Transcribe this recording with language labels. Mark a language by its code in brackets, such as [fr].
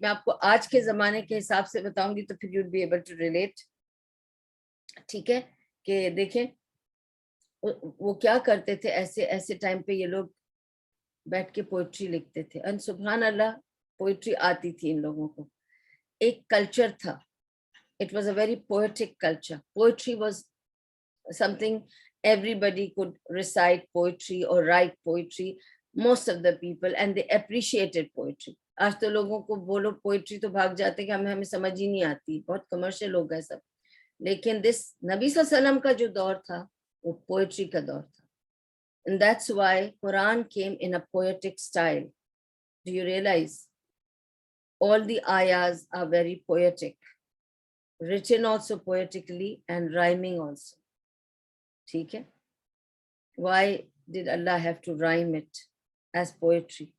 [ur] میں آپ کو آج کے زمانے کے حساب سے بتاؤں گی تو پھر [en] You will be able to relate. [ur] ٹھیک ہے, کہ دیکھیں وہ کیا کرتے تھے. ایسے ٹائم پہ یہ لوگ بیٹھ کے پوئٹری لکھتے تھے, اور سبحان اللہ پوئٹری آتی تھی ان لوگوں کو. ایک کلچر تھا, [en] it was a very poetic culture. Poetry was something everybody could recite poetry or write poetry, most of the people, and they appreciated poetry. [ur] آج تو لوگوں کو بولو پوئٹری تو بھاگ جاتے کہ ہمیں سمجھ ہی نہیں آتی, بہت کمرشل لوگ ہیں سب. لیکن نبی صلی اللہ علیہ وسلم کا جو دور تھا وہ پوئٹری کا دور تھا. [en] And that's why Quran came in a poetic style. Do you realize? All the ayahs are very poetic, written also poetically and rhyming also. [ur] ٹھیک ہے, [en] why did Allah have to rhyme it as poetry?